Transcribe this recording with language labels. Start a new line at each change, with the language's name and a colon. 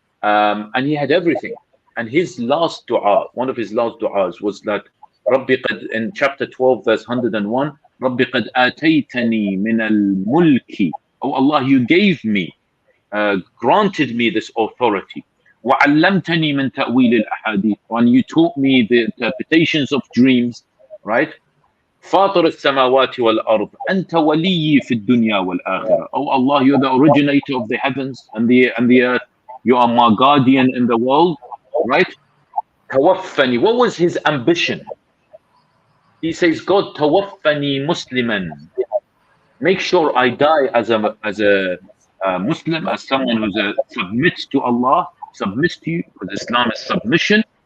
English: And he had everything. And his last dua, one of his last duas was that, Rabbi qad, in chapter 12, verse 101,
Arabic: Rabbi qad ataytani min al-mulki.
English: Oh Allah, you gave me, granted me this authority.
Arabic: وَعَلَّمْتَنِي مِنْ تَأْوِيلِ الْأَحَادِيثِ,
English: and you taught me the interpretations of dreams, right?
Arabic: فاطر السماوات والأرض أنت ولي في الدنيا والآخرة.
English: Oh Allah, you're the originator of the heavens and the earth. You are my guardian in the world, right?
Arabic: توفني.
English: What was his ambition? He says, God
Arabic: tawaffani Musliman.
English: Make sure I die as a Muslim, as someone who submits to Allah, submits to you, because Islam is submission.